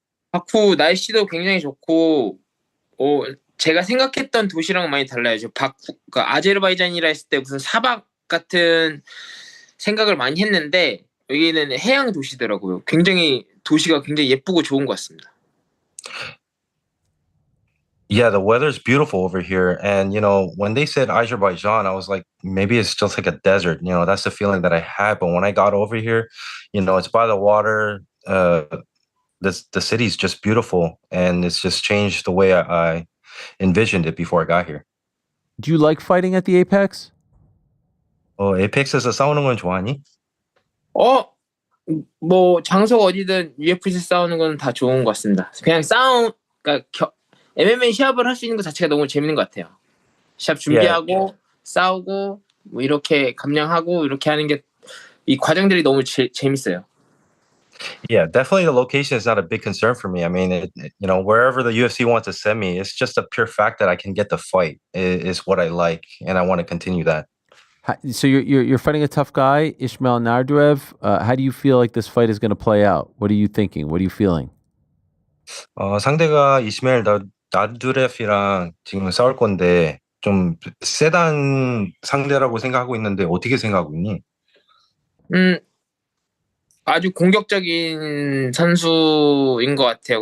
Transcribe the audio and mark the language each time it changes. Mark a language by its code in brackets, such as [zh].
[ko] 바쿠 날씨도 굉장히 좋고, 제가 생각했던 도시랑은 많이 달라요. 그러니까 아제르바이잔이라 했을 때 무슨 사막 같은 생각을 많이 했는데 여기는 해양 도시더라고요. 도시가 굉장히 예쁘고 좋은 것 같습니다. [en] Yeah, the weather's beautiful over here. And, when they said Azerbaijan, I was like, maybe it's just like a desert. That's the feeling that I had. But when I got over here, it's by the water. The city's just beautiful. And it's just changed the way I envisioned it before I got here. Do you like fighting at the Apex? [ko] 에이펙스에서 싸우는 건 좋아하니? 뭐 장소가 어디든 UFC 싸우는 건 다 좋은 것 같습니다. 그냥 그러니까 MMA 시합을 할 수 있는 것 자체가 너무 재밌는 것 같아요. 시합 준비하고 싸우고 뭐 이렇게 감량하고 이렇게 하는 게 이 과정들이 너무 재밌어요. [en] Yeah, definitely the location is not a big concern for me. I mean, wherever the UFC wants to send me, it's just a pure fact that I can get the fight is what I like, and I want to continue that. So you're fighting a tough guy, Ismail Naurdiev. How do you feel like this fight is going to play out? What are you thinking? What are you feeling? [ko] 상대가 이스마일 나두레프랑 지금 싸울 건데 좀 세단 상대라고 생각하고 있는데 어떻게 생각하고 있니? 아주 공격적인 선수인 것 같아요.